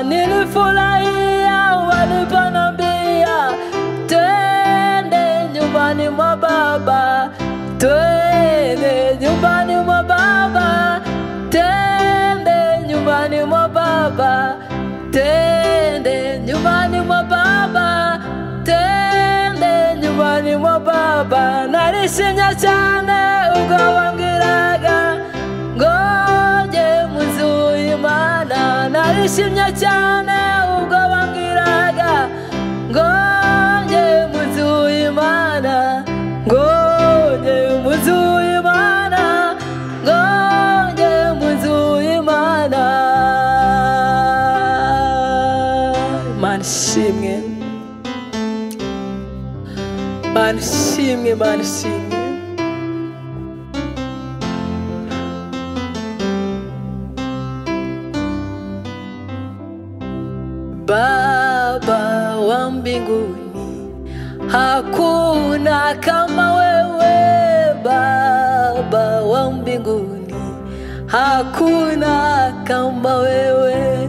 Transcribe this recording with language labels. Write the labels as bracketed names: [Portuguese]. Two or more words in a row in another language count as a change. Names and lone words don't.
[Swahili] Nilifurahia waliponambia twende nyumbani mwa baba, twende nyumbani mwa baba, twende nyumbani mwa baba, twende nyumbani mwa baba, twende nyumbani mwa baba. [Kinyarwanda] Narishimye cyane ubwo wambwiraga ngonye umunsi w'Imana. Narishimye cyane ubwo wambwiraga ngonye umunsi w'Imana, ngonye umunsi w'Imana, ngonye umunsi w'Imana. Mana ishimwe, Mana ishimwe, Mana ishimwe. [Swahili] Baba wa mbinguni, hakuna kama wewe. Baba wa mbinguni, hakuna kama wewe.